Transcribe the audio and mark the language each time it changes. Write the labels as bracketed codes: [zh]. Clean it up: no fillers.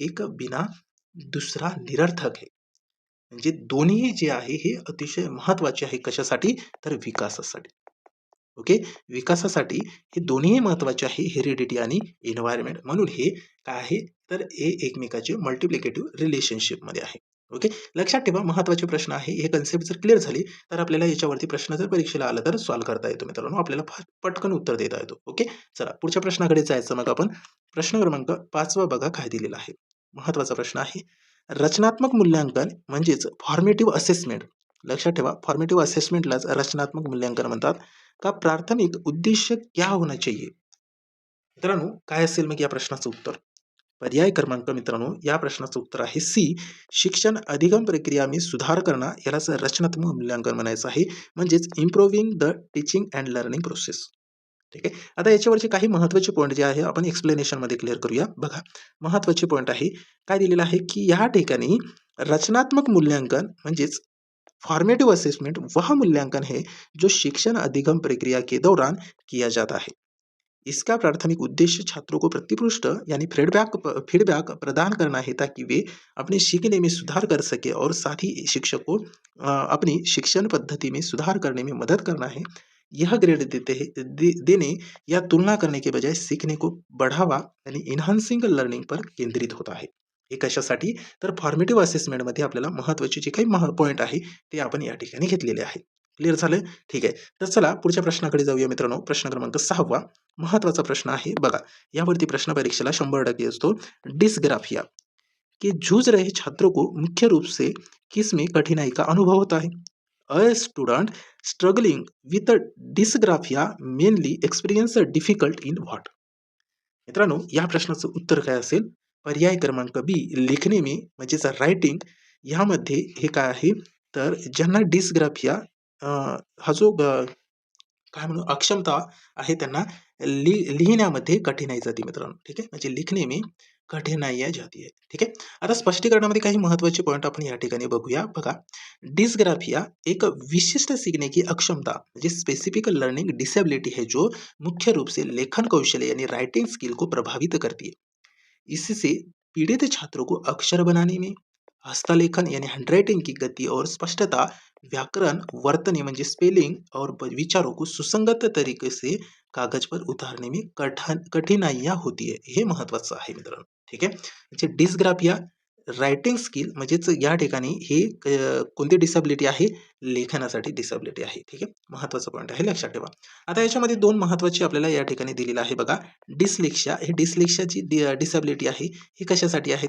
[hi] एक बिना दुसरा निरर्थक है. [mr] म्हणजे दोन्ही जे आहे हे अतिशय महत्त्वाचे आहे. कशासाठी तर विकासासाठी. ओके. विकासासाठी हे दोन्ही महत्त्वाचे आहे हेरिडिटी आणि एन्व्हायरमेंट. म्हणून हे काय आहे तर हे एकमेकाचे मल्टिप्लिकेटिव्ह रिलेशनशिपमध्ये आहे. ओके. लक्षात ठेवा महत्त्वाचे प्रश्न आहे. हे कन्सेप्ट जर क्लिअर झाली तर आपल्याला याच्यावरती प्रश्न जर परीक्षेला आला तर सॉल्व्ह करता येतो मित्रांनो. आपल्याला पटकन उत्तर देता येतो. ओके. चला पुढच्या प्रश्नाकडे जायचं मग आपण. प्रश्न क्रमांक 5 बघा काय दिलेला आहे. महत्त्वाचा प्रश्न आहे. रचनात्मक मूल्यांकन म्हणजेच फॉर्मेटिव्ह असेसमेंट. लक्षात ठेवा फॉर्मेटिव्ह असेसमेंटलाच रचनात्मक मूल्यांकन म्हणतात. [hi] का प्राथमिक उद्देश्य क्या होना चाहिए. [mr] मित्रांनो काय असेल मग या प्रश्नाचं उत्तर. पर्याय क्रमांक मित्रांनो या प्रश्नाचं उत्तर आहे सी, [hi] शिक्षण अधिगम प्रक्रिया में सुधार करना [mr] यालाच रचनात्मक मूल्यांकन म्हणायचं आहे. [en] म्हणजेच improving the teaching and learning process. [mr] ठीक आहे. आता याच्यावरचे काही महत्त्वाचे पॉईंट जे आहे आपण एक्सप्लेनेशनमध्ये क्लिअर करूया. बघा महत्त्वाचे पॉईंट आहे काय दिलेलं आहे की या ठिकाणी रचनात्मक मूल्यांकन म्हणजेच फॉर्मेटिव असेसमेंट [hi] वह मूल्यांकन है जो शिक्षण अधिगम प्रक्रिया के दौरान किया जाता है. इसका प्राथमिक उद्देश्य छात्रों को प्रतिपुष्ट यानी फीडबैक प्रदान करना है ताकि वे अपने सीखने में सुधार कर सके और साथ ही शिक्षक को अपनी शिक्षण पद्धति में सुधार करने में मदद करना है. यह ग्रेड देने या तुलना करने के बजाय सीखने को बढ़ावा यानी इन्हान्सिंग लर्निंग पर केंद्रित होता है. [mr] हे कशासाठी तर फॉर्मेटिव्ह असेसमेंटमध्ये आपल्याला महत्त्वाचे जे काही पॉईंट आहे ते आपण या ठिकाणी घेतलेले आहे. क्लिअर झालं. ठीक आहे. तर चला पुढच्या प्रश्नाकडे जाऊया मित्रांनो. प्रश्न क्रमांक 6 महत्त्वाचा प्रश्न आहे. बघा यावरती प्रश्न परीक्षेला 100% असतो. [hi] डिस्ग्राफिया के जूझ रहे छात्रों को मुख्य रूप से किसमें कठिनाई का अनुभव होता है. [en] A student struggling with dysgraphia mainly experience difficult in what. [mr] मित्रांनो या प्रश्नाचं उत्तर काय असेल. पर्याय क्रमांक बी, [hi] लिखणे में [mr] म्हणजेच रायटिंग यामध्ये हे काय आहे तर ज्यांना डिस्ग्राफिया हा जो काय म्हणू अक्षमता आहे त्यांना लिहिण्यामध्ये कठीणाई जाते मित्रांनो. ठीक आहे. [hi] म्हणजे लिखणे में कठीनाई जाती है. [mr] ठीक आहे. आता स्पष्टीकरणामध्ये काही महत्त्वाचे पॉईंट आपण या ठिकाणी बघूया. [hi] बघा डिस्ग्राफिया एक विशिष्ट सीखने की अक्षमता म्हणजे स्पेसिफिक लर्निंग डिसेबिलिटी है जो मुख्य रूप से लेखन कौशल यानी राइटिंग स्किल को प्रभावित करती है. इससे पीड़ित छात्रों को अक्षर बनाने में, हस्तलेखन यानी हैंडराइटिंग की गति और स्पष्टता, व्याकरण, वर्तनी म्हणजे स्पेलिंग और विचारों को सुसंगत तरीके से कागज पर उतारने में कठिनाइयाँ होती है, [mr] हे महत्वाचं आहे मित्रांनो. ठीक आहे. म्हणजे डिस्ग्राफिया रायटिंग स्किल म्हणजेच या ठिकाणी हे कोणती डिसॅबिलिटी आहे? लेखनासाठी डिसॅबिलिटी आहे. ठीक आहे. महत्वाचा पॉइंट आहे, लक्षात ठेवा. आता याच्यामध्ये 2 महत्वाची आपल्याला या ठिकाणी दिलेलं आहे बघा. डिस्लेक्सिया, हे डिस्लेक्सियाची डिसॅबिलिटी आहे. ही कशासाठी आहे?